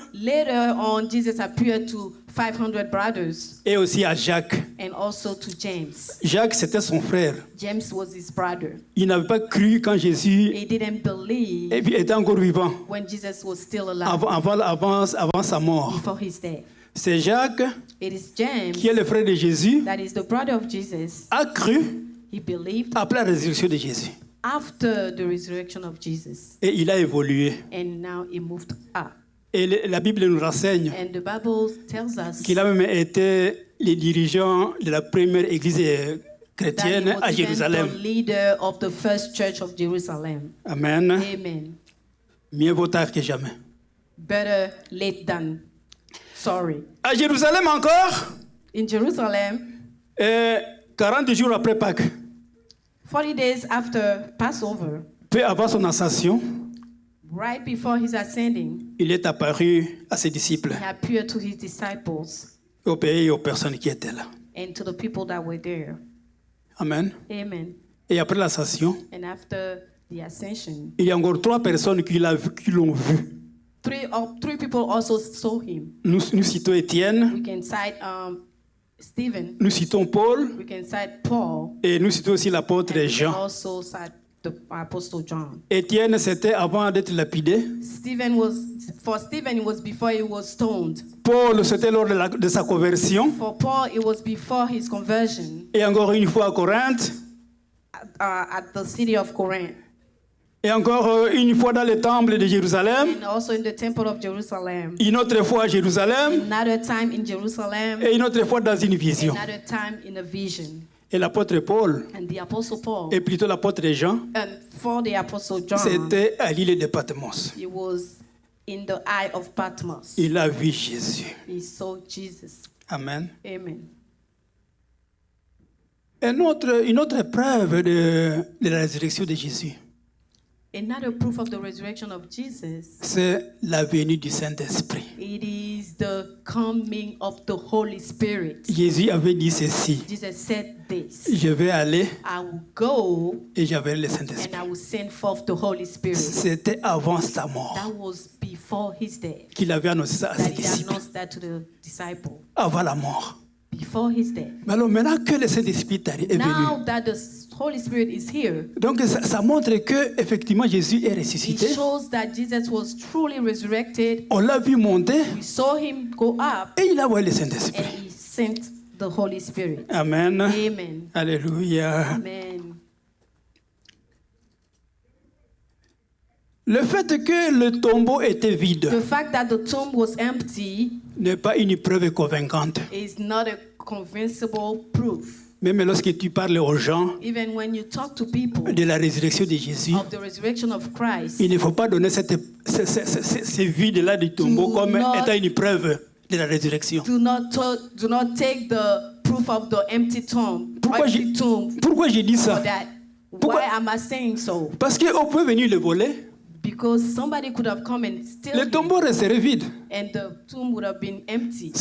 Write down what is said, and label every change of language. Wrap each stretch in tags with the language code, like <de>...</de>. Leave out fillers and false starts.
<en>Later on, Jesus appeared to 500 brothers</en> <fr>et aussi à Jacques.</fr> <en>and also to James.</en> <fr>Jacques, c'était son frère.</fr> <en>James was his brother.</en> <fr>Il n'avait pas cru quand Jésus</fr> <en>He didn't believe</en> <fr>était encore vivant,</fr> <en>when Jesus was still alive</en> <fr>avant sa mort.</fr> <en>before his death.</en> <fr>C'est Jacques,</fr> <en>It is James</en> <fr>qui est le frère de Jésus,</fr> <en>that is the brother of Jesus.</en> <fr>a cru</fr> <en>He believed</en> <fr>après la résurrection de Jésus.</fr> <en>after the resurrection of Jesus,</en> <fr>Et il a évolué.</fr> <en>and now he moved up.</en> <fr>Et la Bible nous renseigne</fr> <en>And the Bible tells us</en> <fr>qu'il a même été le dirigeant de la première église</fr> <en>that he</en> <fr>chrétienne</fr> <en>was</en> <fr>à</fr> <en>even</en> <fr>Jérusalem.</fr> <en>the leader of the first church of Jerusalem.</en> <fr>Amen.</fr> <en>Amen.</en> <fr>Mieux vaut tard que jamais.</fr> <en>Better late than sorry.</en> <fr>À Jérusalem encore,</fr> <en>In Jerusalem,</en> <fr>40 jours après Pâques,</fr> <en>40 days after Passover,</en> <fr>peu avant son ascension,</fr> <en>right before his ascending,</en> <fr>il est apparu à ses disciples,</fr> <en>he appeared to his disciples</en> <fr>au pays et aux personnes qui étaient là.</fr> <en>and to the people that were there.</en> <fr>Amen.</fr> <en>Amen.</en> <fr>Et après l'ascension,</fr> <en>And after the ascension,</en> <fr>il y a encore 3 personnes qui l'ont vu.</fr> <en>three people also saw him.</en> <fr>Nous citons Étienne,</fr> <en>We can cite Stephen,</en> <fr>nous citons Paul,</fr> <en>we can cite Paul,</en> <fr>et nous citons aussi l'apôtre</fr> <en>and we can</en> <fr>Jean.</fr> <en>also cite the Apostle John.</en> <fr>Étienne, c'était avant d'être lapidé.</fr> <en>For Stephen, it was before he was stoned.</en> <fr>Paul, c'était lors de sa conversion.</fr> <en>For Paul, it was before his conversion</en> <fr>Et encore une fois à Corinthe.</fr> <en>at the city of Corinth.</en> <fr>Et encore une fois dans le temple de Jérusalem.</fr> <en>And also in the temple of Jerusalem.</en> <fr>Une autre fois à Jérusalem.</fr> <en>Another time in Jerusalem.</en> <fr>Et une autre fois dans une vision.</fr> <en>Another time in a vision.</en> <fr>Et l'apôtre Paul,</fr> <en>And the Apostle Paul,</en> <fr>et plutôt l'apôtre Jean,</fr> <en>and for the Apostle John,</en> <fr>c'était à l'île de Patmos.</fr> <en>he was in the eye of Patmos.</en> <fr>Il a vu Jésus.</fr> <en>He saw Jesus.</en> <fr>Amen.</fr> <en>Amen.</en> <fr>Une autre preuve de la résurrection de Jésus,</fr> <en>Another proof of the resurrection of Jesus,</en> <fr>c'est la venue du Saint-Esprit.</fr> <en>it is the coming of the Holy Spirit.</en> <fr>Jésus avait dit ceci:</fr> <en>Jesus said this,</en> <fr>je vais aller</fr> <en>I will go</en> <fr>et j'avais le</fr> <en>and</en> <fr>Saint-Esprit.</fr> <en>I will send forth the Holy Spirit.</en> <fr>C'était avant sa mort</fr> <en>That was before his death.</en> <fr>qu'il avait annoncé ça à ses</fr> <en>That he</en> <fr>disciples.</fr> <en>announced that to the disciple.</en> <fr>Avant la mort.</fr> <en>Before his death.</en> <fr>Mais alors maintenant que le Saint-Esprit est</fr> <en>Now</en> <fr>venu,</fr> <en>that the Holy Spirit is here,</en> <fr>donc ça montre que effectivement Jésus est</fr> <en>it</en> <fr>ressuscité.</fr> <en>shows that Jesus was truly resurrected.</en> <fr>On l'a vu monter</fr> <en>We saw him go up</en> <fr>et il a envoyé le</fr> <en>and</en> <fr>Saint-Esprit.</fr> <en>he sent the Holy Spirit.</en> <fr>Amen.</fr> <en>Amen.</en> <fr>Alléluia.</fr> <en>Amen.</en> <fr>Le fait que le tombeau était vide</fr> <en>The fact that the tomb was empty</en> <fr>n'est pas une preuve convaincante.</fr> <en>is not a convincible proof.</en> <fr>Même lorsque tu parles aux gens</fr> <en>Even when you talk to people</en> <fr>de la résurrection de Jésus,</fr> <en>of the resurrection of Christ,</en> <fr>il ne faut pas donner ce vide-là du tombeau</fr> <en>Do</en> <fr>comme</fr> <en>not-</en> <fr>étant une preuve de la résurrection.</fr> <en>do not take the proof of the empty tomb,</en> <fr>Pourquoi pourquoi j'ai dit</fr> <en>for</en> <fr>ça?</fr> <en>that.</en> <fr>Pourquoi-</fr> <en>Why am I saying so?</en> <fr>Parce qu'on peut venir le voler,</fr> <en>Because somebody could have come and steal</en> <fr>le</fr> <en>it,</en> <fr>tombeau resterait vide.</fr> <en>and the tomb would have been empty.</en>